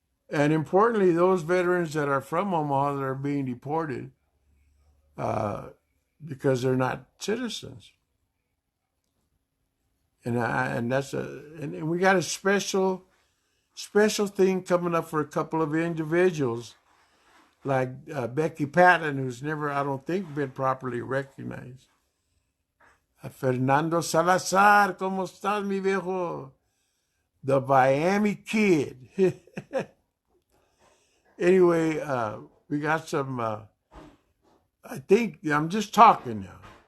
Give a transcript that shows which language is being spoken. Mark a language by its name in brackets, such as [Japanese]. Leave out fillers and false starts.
[English] And importantly, those veterans that are from Omaha that are being deported because they're not citizens. And that's and we got a special thing coming up for a couple of individuals like Becky Patton, who's never, I don't think, been properly recognized. [Spanish] Fernando Salazar, ¿cómo estás, mi viejo? [English] The Miami Kid. Anyway, we got some, I think, I'm just talking now.